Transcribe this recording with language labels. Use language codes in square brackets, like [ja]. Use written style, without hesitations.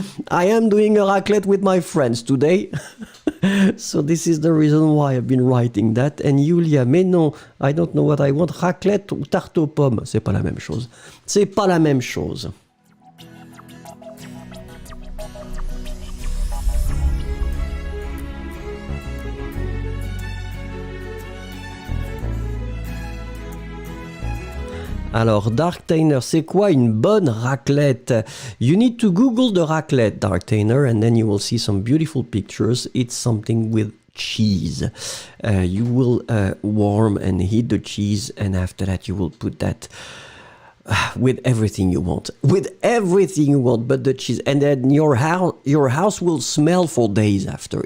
[en] I am doing a raclette with my friends today. So this is the reason why I've been writing that. And Julia, [fr] mais non, [en] I don't know what I want. [fr] Raclette ou tarte aux pommes, c'est pas la même chose. C'est pas la même chose. Alors, Dark Tainer, c'est quoi une bonne raclette? [en] You need to Google the raclette, Dark Tainer, and then you will see some beautiful pictures. It's something with cheese. You will warm and heat the cheese, and after that you will put that with everything you want. With everything you want but the cheese. And then your house will smell for days after.